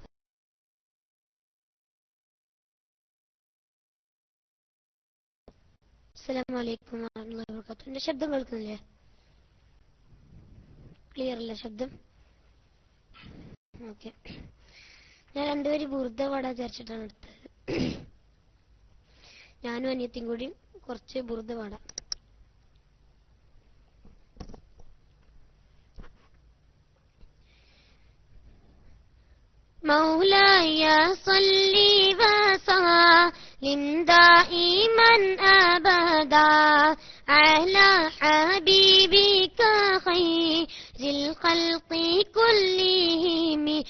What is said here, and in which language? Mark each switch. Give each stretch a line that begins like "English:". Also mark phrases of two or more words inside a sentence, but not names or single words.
Arabic: السلام عليكم ورحمة الله وبركاته.
Malayalam: എന്റെ ശബ്ദം കേൾക്കുന്നില്ലേ? ക്ലിയർ അല്ലേ ശബ്ദം? ഓക്കെ. ഞാൻ രണ്ടുപേരും ബുർദ പാടാൻ വിചാരിച്ചിട്ടാണ് എടുത്തത്. ഞാനും അനിയത്തിയും കൂടി കുറച്ച് ബുർദ പാടാം.
Arabic: مولاي صل وسلم دائما أبدا على حبيبك خير الخلق كلهم.